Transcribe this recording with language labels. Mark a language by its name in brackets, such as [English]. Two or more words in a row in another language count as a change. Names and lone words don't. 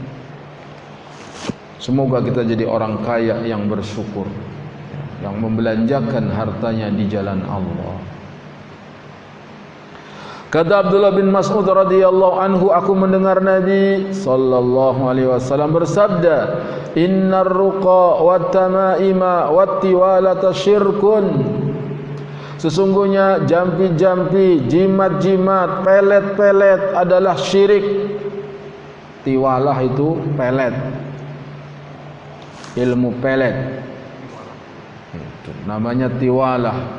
[Indonesian] Semoga kita jadi orang kaya yang bersyukur, yang membelanjakan hartanya di jalan Allah. Kata Abdullah bin Mas'ud [Arabic] radhiyallahu anhu, [Indonesian] aku mendengar Nabi [Arabic] sallallahu alaihi wasallam [Indonesian] bersabda, [Arabic] "Innar ruqa wat tamaima wat tiwalata syirkun." [Indonesian] Sesungguhnya jampi-jampi, jimat-jimat, pelet-pelet adalah syirik. Tiwalah itu pelet, ilmu pelet, itu namanya tiwalah.